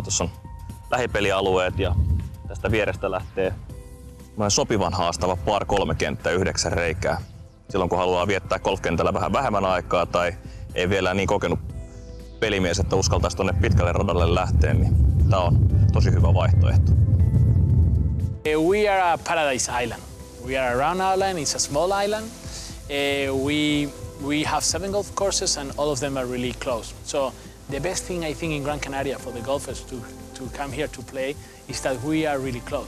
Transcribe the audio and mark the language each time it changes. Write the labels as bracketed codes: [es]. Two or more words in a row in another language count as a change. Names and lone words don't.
[fi] Tuossa on lähipelialueet ja tästä vierestä lähtee sopivan haastava par 3 kenttä, 9 reikää. Silloin kun haluaa viettää golfkentällä vähän vähemmän aikaa tai ei vielä niin kokenut pelimies, että uskaltaisi tuonne pitkälle radalle lähteä, niin tämä on tosi hyvä vaihtoehto. [en] We are a paradise island. We are a round island, it's a small island. We have 7 golf courses and all of them are really close. So the best thing I think in Gran Canaria for the golfers to come here to play is that we are really close.